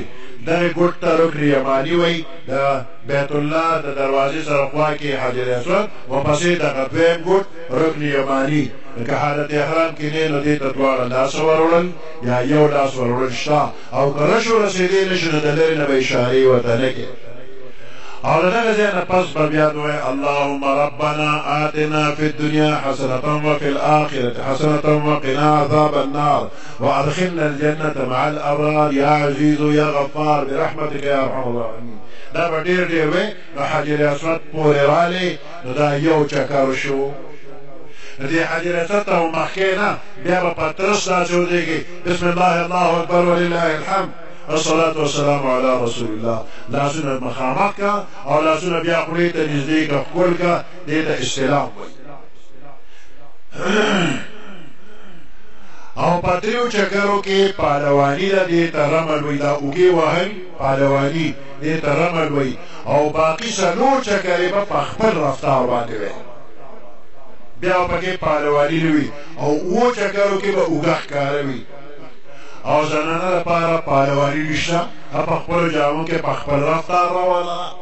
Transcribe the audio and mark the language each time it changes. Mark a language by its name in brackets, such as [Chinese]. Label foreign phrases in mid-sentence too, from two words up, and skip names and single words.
[Pashto] دغې ګوټ ته رکن یماني وایي، د بیت الله د دروازې سره خوا کې حجر اسود ورپسې دغه دویم ګوټ رکن یماني، که حالت احرام کې نه نو دې ته دواړه لاس وروړل یا یو لاس وروړل شته او که رش ورسېدی نه شي نو د لرې نه به اشارې ورته نه کړې او د دغه ځای نه پس به بیا وایي [Arabic] اللهم ربنا آتنا فی الدنیا حسنة وفي الآخرة حسنة وقنا عذاب النار وادخلنا الجنة مع الأبرار یا عزیز یا غفار برحمتك یا ارحم الراحمین. [Pashto] دا به ډېر ډېر وی نو حجر اسود پورې رالی نو دا یو چکر شو. د دې حجر اسود ته مخکې نه بیا به پترس داسې ودرېږي [Arabic] بسم الله الله اکبر ولله الحمد الصلاة والسلام علی رسول الله، [Pashto] لاسونه مخامخ که او لاسونه بیا خولې ته نږدې که ښکل که، دې ته استلام وایي. او په دریو چکرو کې پهلواني ده، دې ته رمل وایي، دا اوږې وهل پهلواني دې ته رمل وایي او باقي څلور چکرې به په خپل رفتار باندې وي، بیا به پکې پهلواني نه وي او اوو چکرو کې به اوږه ښکاره وي او زنانه لپاره پهلواني نشته، په خپلو جامو کې په خپل رفتار روانه.